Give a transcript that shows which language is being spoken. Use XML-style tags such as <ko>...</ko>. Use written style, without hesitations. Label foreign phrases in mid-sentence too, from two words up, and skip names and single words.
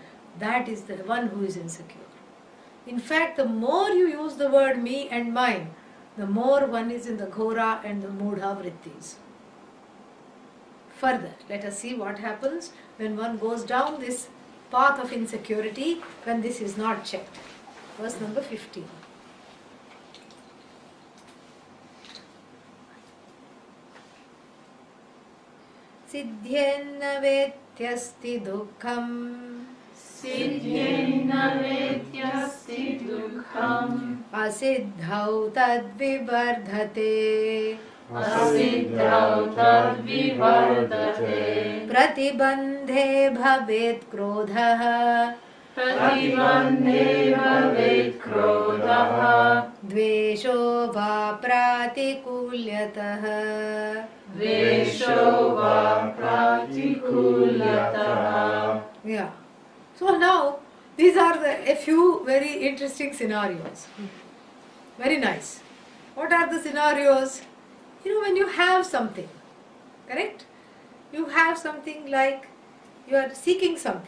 <en>That is the one who is insecure. In fact, the more you use the word me and mine, the more one is in the ghora and the</en> <sa>मूढ वृत्तिस्.</sa> <en>Further, let us see what happens when one goes down this path of insecurity when this is not checked. Verse number 15.</en> <sa>सिद्ध्येन्न वेत्यस्ति दुःखम् सिद्ध्येन्न वेत्यस्ति दुःखम् असिद्धौ तद्विबर्धते. असिद्धौ तद्विवर्दते. प्रतिबन्धे भवेत् क्रोधः. प्रतिबन्धे भवेत् क्रोधः. द्वेषो वा प्रतिकूल्यतः. द्वेषो वा प्रतिकूल्यतः.</sa> <en>Yeah. So now these are a few very interesting scenarios. Very nice. What are the scenarios? When you have something, correct? You have something like you are seeking something.</en>